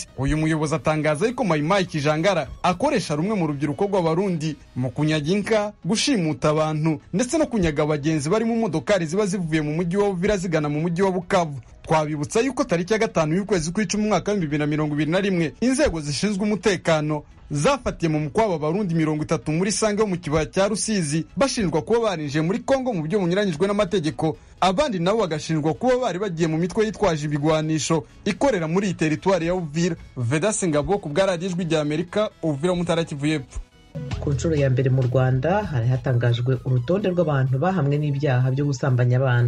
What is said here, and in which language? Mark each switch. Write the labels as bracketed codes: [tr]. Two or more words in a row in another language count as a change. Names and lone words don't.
[rw] Uyu muyobozi atangaza yuko Mayimayi Kijangara akoresha rumwe mu rubyiruko rw'abarundi mu kunyaga inka, gushimuta abantu ndetse no kunyaga abagenzi bari mu modokari ziba zivuye mu mujyi wa Uvira zigana mu mujyi wa Bukavu. Twabibutsa yuko tariki ya 5 y'ukwezi kw'icumi umwaka wa 2021 inzego zishinzwe umutekano zafatiye mu mukwa w'abarundi 30 muri Sange mu kibaya cya Rusizi bashinjwa kuba barinjiye muri Kongo mu buryo bunyuranyijwe n'amategeko, abandi nabo bagashinjwa kuba bari bagiye mu mitwe yitwaje ibigwanisho ikorera muri teritwari ya Uvira. Vedaste Ngabo ku bw'aradijwi rya Amerika, Uvira mu ntara Kivu y'Epfo. Ku nshuro ya mbere mu Rwanda hari hatangajwe urutonde rw'abantu bahamwe n'ibyaha byo gusambanya abana.